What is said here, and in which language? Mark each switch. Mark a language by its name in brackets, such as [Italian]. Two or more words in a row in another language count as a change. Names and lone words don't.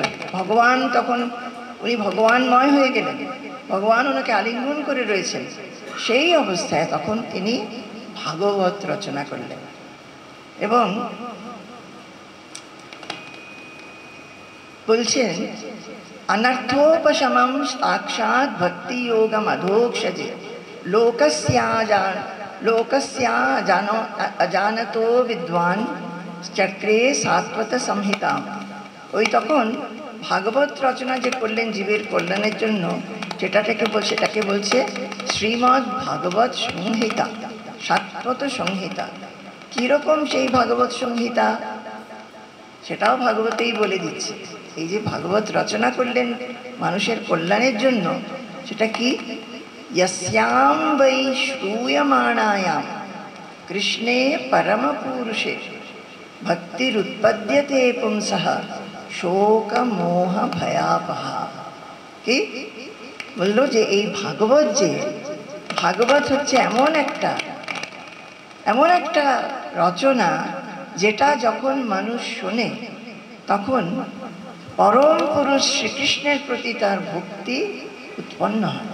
[Bangla] ভগবান তখন উনি ভগবানময় হয়ে গেলেন, ভগবান ওনাকে আলিঙ্গন করে রয়েছেন। সেই অবস্থায় তখন তিনি ভাগবত রচনা করলেন এবং বলছেন, [Sanskrit] अनर्थोपशमं साक्षात् भक्ति योगम अधोक्षजे अजानतो विद्वान चक्रे सात्वत संहिता। [Bangla] ওই তখন ভাগবত রচনা যে করলেন জীবের কল্যাণের জন্য, সেটাকে বলছে শ্রীমদ্ ভাগবত সংহিতা, সাত্বত সংহিতা। কীরকম সেই ভাগবত সংহিতা, সেটাও ভাগবতেই বলে দিচ্ছে। এই যে ভাগবত রচনা করলেন মানুষের কল্যাণের জন্য, সেটা কি, [Sanskrit] यस्यां वै श्रूयमाणायां कृष्णे परमपुरुषे ভক্তিরুৎপদ্যতে পুংসঃ শোক মোহ ভয়াপহা। [Bangla] কি বললো যে এই ভাগবত, যে ভাগবত হচ্ছে এমন একটা রচনা যেটা যখন মানুষ শোনে তখন পরম পুরুষ শ্রীকৃষ্ণের প্রতি তার ভক্তি উৎপন্ন হয়।